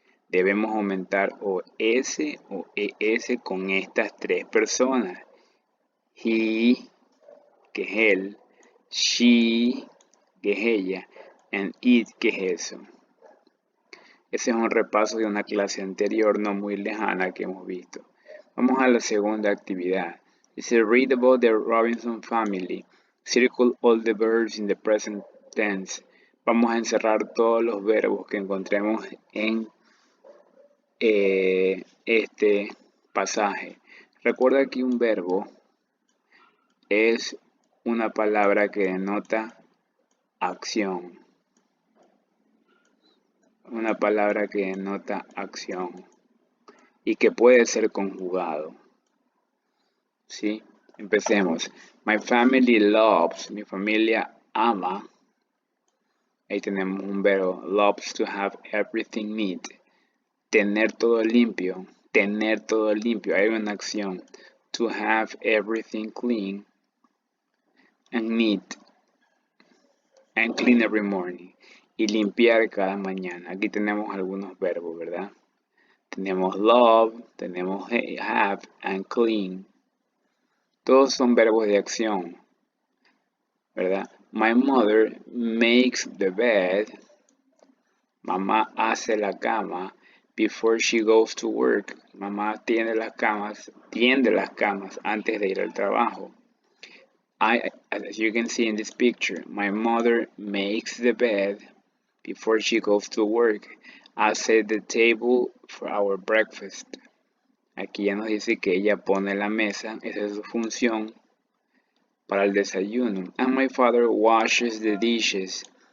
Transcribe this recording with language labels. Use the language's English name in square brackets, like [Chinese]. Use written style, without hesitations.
[Spanish] Debemos aumentar o S o ES con estas tres personas. He, que es él, she, que es ella, and it, que es eso. Ese es un repaso de una clase anterior no muy lejana que hemos visto. Vamos a la segunda actividad. [English] Dice read about the Robinson family. Circle all the verbs in the present tense. [Spanish] Vamos a encerrar todos los verbos que encontremos en este pasaje. Recuerda que un verbo es una palabra que denota acción. Una palabra que denota acción y que puede ser conjugado. ¿Sí? Empecemos. [English] My family loves. [Spanish] Mi familia ama. Ahí tenemos un verbo. [English] Loves to have everything neat. [Spanish] Tener todo limpio. Tener todo limpio. Hay una acción. [English] To have everything clean and neat. And clean every morning. [Spanish] Y limpiar cada mañana. Aquí tenemos algunos verbos, ¿verdad? Tenemos love, tenemos have and clean. Todos son verbos de acción, ¿verdad? [English] My mother makes the bed. [Spanish] Mamá hace la cama. [English] Before she goes to work. [Spanish] Mamá tiende las camas antes de ir al trabajo. [English] As you can see in this picture, my mother makes the bed before she goes to work. I set the table for our breakfast. [Spanish] Aquí ya nos dice que ella pone la mesa, esa es su función para el desayuno. [English] And my father washes the dishes.